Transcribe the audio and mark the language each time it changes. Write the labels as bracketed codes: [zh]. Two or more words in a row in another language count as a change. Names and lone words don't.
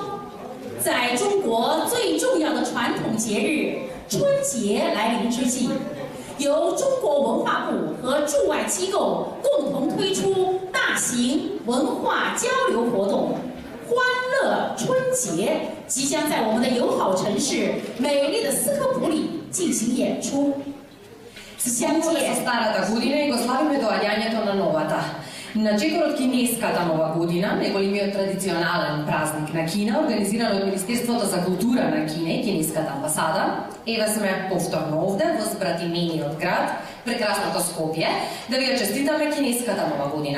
[zh] 在中国最重要的传统节日春节来临之际，由中国文化部和驻外机构共同推出大型文化交流活动——欢乐春节，即将在我们的友好城市美丽的斯科普里进行演出。 [mk] Сякаме со старата година и го славиме доаѓањето на новата. На чекор од кинеската нова година, најголемиот традиционален празник на Кина, организиран од Министерството за култура на Кине, Кинеската амбасада, еве сме повторно овде во збратимениот град, прекрасното Скопје, да ви ја честитаме Кинеската нова година.